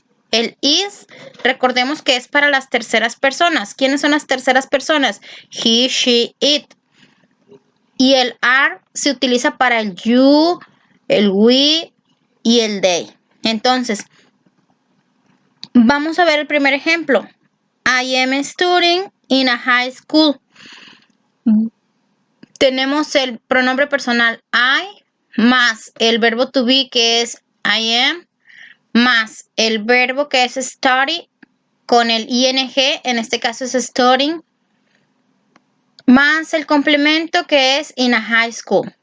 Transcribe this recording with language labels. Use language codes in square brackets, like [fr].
[es] El is, recordemos que es para las terceras personas. ¿Quiénes son las terceras personas? He, she, it. Y el are se utiliza para el you, el we y el they. Entonces, vamos a ver el primer ejemplo. [en] I am studying in a high school. [es] Tenemos el pronombre personal I más el verbo to be que es I am más el verbo que es study con el ing, en este caso es studying, más el complemento que es [en] in a high school.